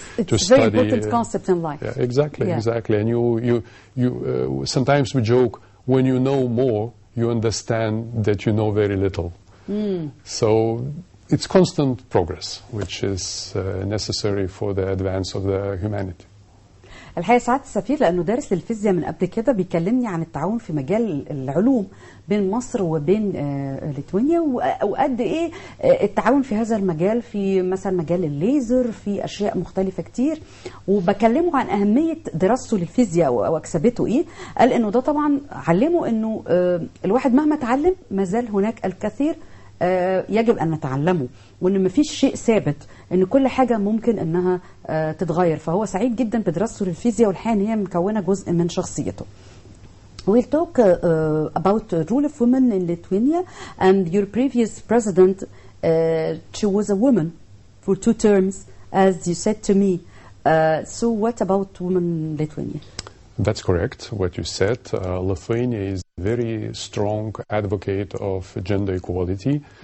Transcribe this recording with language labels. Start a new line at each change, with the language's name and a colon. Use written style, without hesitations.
English: It's a very important concept in life. Yeah, exactly. And you sometimes we joke, when you know more, you understand that you know very little. So it's constant progress, which is necessary for the advance of the humanity.
Arabic: الحقيقة سعادة السفير لأنه دارس للفيزياء من قبل كده بيكلمني عن التعاون في مجال العلوم بين مصر وبين ليتوانيا، وقد إيه التعاون في هذا المجال في مثلا مجال الليزر، في أشياء مختلفة كتير. وبكلمه عن أهمية دراسته للفيزياء وأكسبته إيه. قال إنه ده طبعا علمه إنه الواحد مهما تعلم ما زال هناك الكثير يجب أن نتعلمه، وأن مفيش شيء ثابت، أن كل حاجة ممكن أنها تتغير. فهو سعيد جدا بدراسته للفيزياء، والحقيقة أن هي مكونة جزء من شخصيته.
English: We'll talk about the role of women in Lithuania, and your previous president, she was a woman for 2 terms, as you said to me. So what about women in Lithuania? That's correct, what you said. Lithuania is a very strong advocate of gender equality.